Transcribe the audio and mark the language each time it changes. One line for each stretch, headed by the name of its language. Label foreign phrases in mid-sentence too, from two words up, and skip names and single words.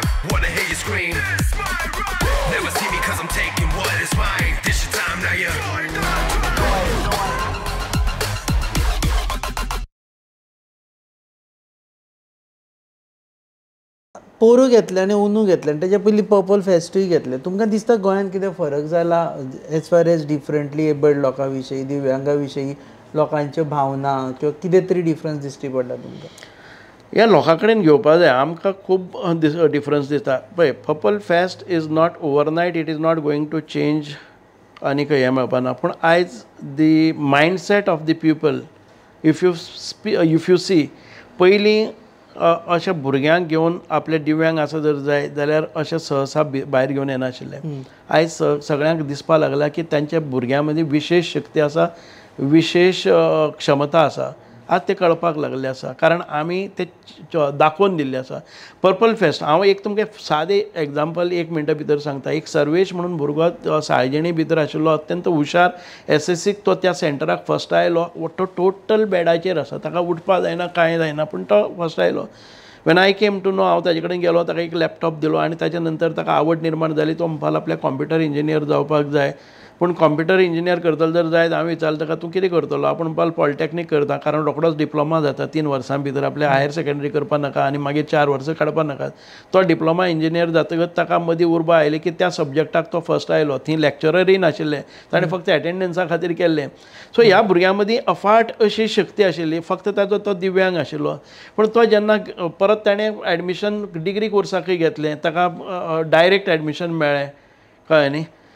English: Wanna hear you scream. Never see me cause I'm taking what is mine. This your time now, yeah.
Konkani: पोरू घेतले आनी ओनू घेतले आनी तेच्या पयलीं पर्पल फेस्टूय घेतले तुमकां दिसता गोंयांत कितें फरक जाला
English: as far as differently abled
Konkani: लोकां विशयी दिव्यांगा विशयी लोकांच्यो भावना किंवा कितें तरी डिफरन्स दिश्टी पडटा तुमकां ह्या लोकां कडेन घेवपा जाय आमकां खूब डिफरन्स दिसता पळय
English: Purple Fest is not overnight it is not going to change
Konkani: आनी खंय हें मेळपाना पूण आयज
English: the mindset of the people if you see
Konkani: पयलीं अशे भुरग्यांक घेवन आपले दिव्यांग आसा जर जाय जाल्यार अशे सहसा भायर घेवन येनाशिल्ले आयज सगळ्यांक दिसपा लागला की तांच्या भुरग्यां मदीं विशेश शक्ती आसा विशेश क्षमता आसा आज ते कळपाक लागले आसा कारण आमी ते दाखोवन दिल्ले आसा पर्पल फेस्ट हांव एक तुमकां सादें एग्जाम्पल 1 मिनटा भितर सांगता एक सर्वेश म्हणून भुरगो साळजिणी भितर आशिल्लो अत्यंत हुशार एसएससीक तो त्या सेंटराक फर्स्ट आयलो तो टोटल बेडाचेर आसा ताका उठपा जायना कांय जायना पूण तो फर्स्ट आयलो
English: when I came to know
Konkani: हांव ताजे कडेन गेलो ताका एक लॅपटॉप दिलो आनी ताच्या नंतर ताका आवड निर्माण जाली तो म्हणपाक लागलो आपल्याक
English: computer engineer
Konkani: जावपाक जाय पूण
English: computer engineer
Konkani: करतलो जर जायत हांवें विचारलें ताका तूं कितें करतलो आपूण म्हणपाक पॉलिटॅक्नीक करता कारण रोखडोच डिप्लोमा जाता 3 वर्सां भितर आपले
English: higher secondary
Konkani: करपा नाका आनी मागीर 4 वर्सां काडपा नाका तो
English: diploma engineer
Konkani: जातकच ताका मदीं उर्बा आयली की त्या सब्जॅक्टाक तो फर्स्ट आयलो थंय लॅक्चररय नाशिल्ले ताणें फक्त एटेंडन्सा खातीर केल्लें सो ह्या भुरग्यां मदीं अफाट अशी शक्ती आशिल्ली फक्त ताजो तो दिव्यांग आशिल्लो पूण तो जेन्ना परत ताणें
English: admission degree
Konkani: कोर्साकय घेतलें ताका
English: direct admission
Konkani: मेळ्ळें कळ्ळें न्ही